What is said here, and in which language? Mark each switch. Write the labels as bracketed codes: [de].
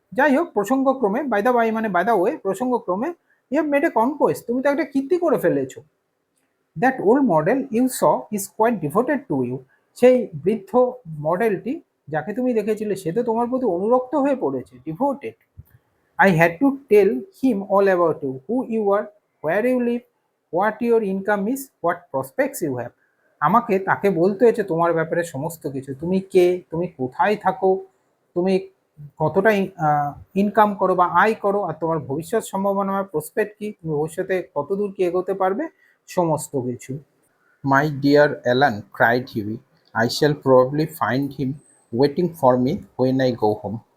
[bn] যাই হোক, প্রসঙ্গক্রমে, [en] by the by মানে by the way, প্রসঙ্গক্রমে you have made a conquest, [bn] তুমি তো একটা কীর্তি করে ফেলেছো। [en] That old model you saw is quite devoted to you. [bn] সেই বৃদ্ধ মডেলটি যাকে তুমি দেখেছিলে সে তো তোমার প্রতি অনুরক্ত হয়ে পড়েছে, devoted. [en] I had to tell him all about you, who you are, where you live, what your income is, what prospects you have. [bn] আমাকে তাকে বলতে হয়েছে তোমার ব্যাপারে সমস্ত কিছু, তুমি কে, তুমি কোথায় থাকো, তুমি কতটা ইনকাম করো বা আয় করো, আর তোমার ভবিষ্যৎ সম্ভাবনা বা প্রসপেক্ট কি, তুমি ভবিষ্যতে কত দূর কি এগোতে পারবে, সমস্ত কিছু। [en] My dear Alan, cried Hughie, I shall probably find him waiting for me when I go home.